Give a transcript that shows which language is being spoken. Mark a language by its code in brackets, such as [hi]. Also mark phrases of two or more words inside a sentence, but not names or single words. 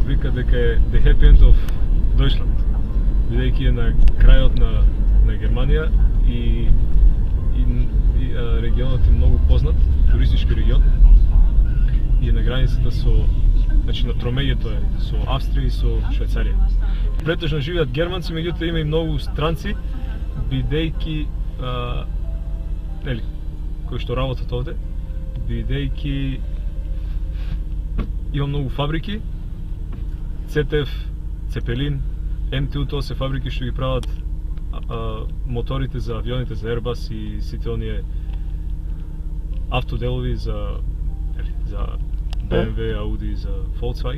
[mk] вика дека е [en] the happy end of Deutschland, [mk] бидејќи е на крајот на Германија и регионот е многу познат, туристички регион и е на границата со, значи на тромеѓето е со Австрија и со Швајцарија. Претежно живеат германци, меѓутоа има и многу странци, бидејќи кои што работат овде, бидејќи има многу фабрики, ЦТФ, Цепелин, МТУ, тоа се фабрики што ги прават моторите за авионите, за Airbus и сите оние автоделови за BMW, Audi, за Volkswagen.